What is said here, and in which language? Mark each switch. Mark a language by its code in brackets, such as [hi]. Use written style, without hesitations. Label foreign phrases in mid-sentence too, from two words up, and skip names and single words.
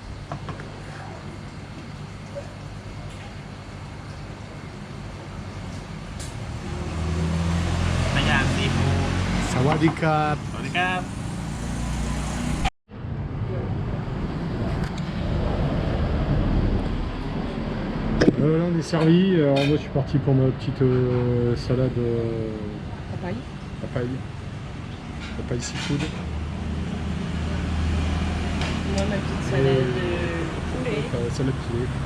[ms] Ayam seafood. [th] สวัสดีครับ. สวัสดีครับ [fr] Là on est servi, alors moi je suis parti pour ma petite salade Papaye. papaye seafood. Moi, ma petite salade de poulet. Salade poulet.